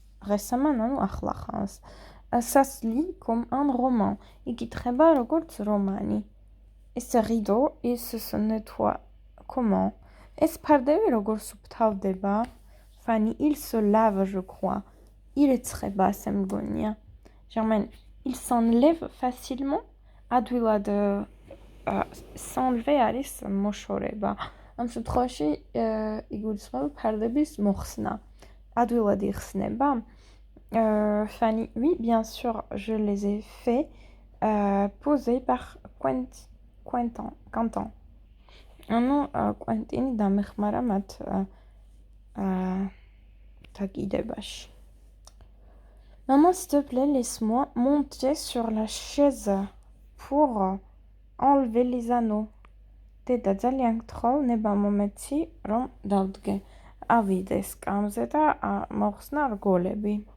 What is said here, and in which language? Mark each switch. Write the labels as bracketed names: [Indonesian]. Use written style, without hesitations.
[French] Récemment, [Georgian] ანუ ახლა ხანს. [French] Ça se lit comme un roman. [Georgian] იკითხება როგორც რომანი. ეს [French] rideau, il se nettoie comment? [Georgian] ეს ფარდები როგორ სუფთავდება? [French] Fanny, il se lave, je crois. [Georgian] ირეცხება, ასე მგონია. [French] Germaine, il s'enlève facilement? [Georgian] ადვილად s'enlever არის მოშორება. ამ შემთხვევაში იგულისხმება ფარდების მოხსნა. ადვილად იხსნება? [French] Fanny, oui, bien sûr, je les ai fait poser par Quentin. [Georgian] ანუ კვენტინი დამეხმარა მათ დაკიდებაში. [French] Maman, s'il te plaît, laisse-moi monter sur la chaise pour enlever les anneaux. [Georgian] დედა, ძალიან გთხოვ, ნება მომეცი, რომ დავდგე. ავიდე სკამზე და მოხსნა რგოლები.